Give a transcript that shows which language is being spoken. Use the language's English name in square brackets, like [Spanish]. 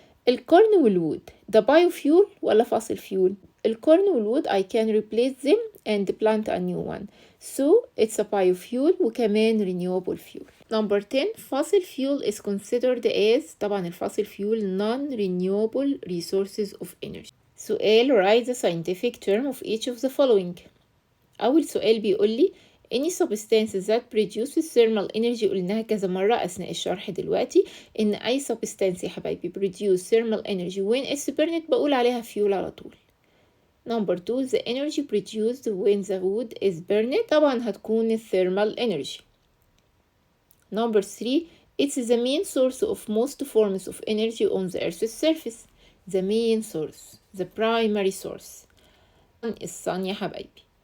[English] الكورن والwood ده biofuel ولا fossil fuel؟ الكورن والwood I can replace them and plant a new one, so it's a biofuel وكمان renewable fuel. Number 10 fossil fuel is considered as طبعا الفossil fuel non-renewable resources of energy. سؤال write the scientific term of each of the following. [Arabic] أول سؤال بيقول لي [English] any substances that produces thermal energy. [Arabic] قلناها كذا مرة أثناء الشرح دلوقتي إن أي substance يا حبايبي [English] produce thermal energy when it's burned [Arabic] بقول عليها fuel على طول. [English] Number 2 the energy produced when the wood is burned [Arabic] طبعا هتكون [English] thermal energy. Number 3 it's the main source of most forms of energy on the earth's surface. the main source, the primary source [Arabic] الصن يا حبايبي.